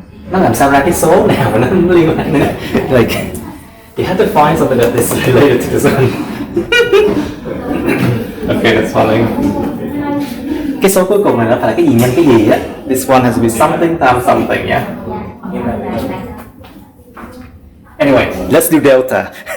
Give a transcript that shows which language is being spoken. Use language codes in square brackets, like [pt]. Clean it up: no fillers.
[vi] Nó làm sao ra cái số nào mà nó liên quan nữa? [en] Like, you have to find something that is related to this one. Okay, that's funny. [vi] Cái số cuối cùng này nó phải là cái gì nhân cái gì á. [en] This one has to be something times something, yeah. Anyway, let's do delta.